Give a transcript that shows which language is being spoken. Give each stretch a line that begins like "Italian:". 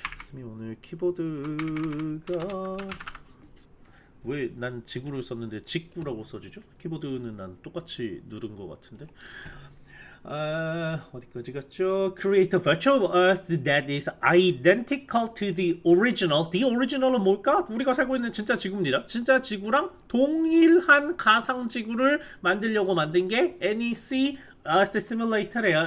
Korean: 쌤이 오늘 키보드가 왜 난 지구를 썼는데 직구라고 써지죠? 키보드는 난 똑같이 누른 것 같은데. 어디까지 갔죠?
English: Create a virtual Earth that is identical to the original. The original
Korean: 은 뭘까? 우리가 살고 있는 진짜 지구입니다. 진짜 지구랑 동일한 가상 지구를 만들려고 만든 게 NEC Earth Simulator래요.